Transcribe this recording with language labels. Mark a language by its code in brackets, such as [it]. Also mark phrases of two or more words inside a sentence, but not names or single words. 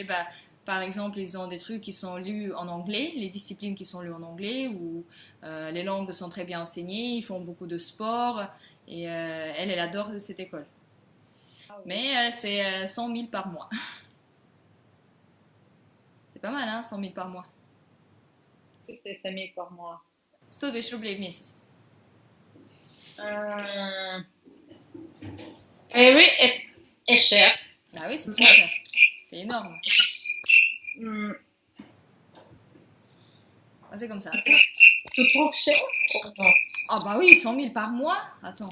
[fr] Bah, par exemple, ils ont des trucs qui sont lus en anglais, les disciplines qui sont lues en anglais, ou les langues sont très bien enseignées, ils font beaucoup de sport, et elle adore cette école. Mais c'est 100 000 par mois. C'est pas mal, hein, 100 000 par mois. C'est 5 000 par mois. [ru] 100 рублей в месяц. [fr] Et oui, est cher. Ah oui, c'est très cher. C'est énorme. Ah, c'est comme ça. Tu trouves cher ou non? Ah bah oui, 100 000 par mois. Attends.